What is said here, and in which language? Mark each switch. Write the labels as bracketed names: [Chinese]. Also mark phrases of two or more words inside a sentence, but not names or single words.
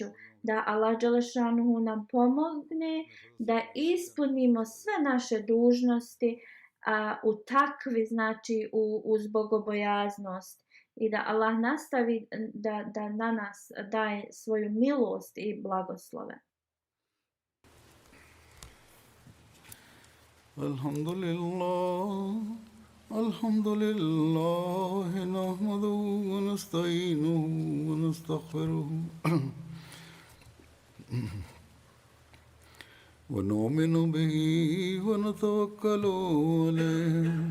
[Bosnian] Da Allah dželešanuhu nam pomogne da ispunimo sve naše dužnosti u takvi, znači uz bogobojaznost. I da Allah nastavi da na nas daje svoju milost i blagoslove. [Arabic] الحمد لله نحمده ونستعينه ونستغفره ونؤمن به ونتوكل عليه.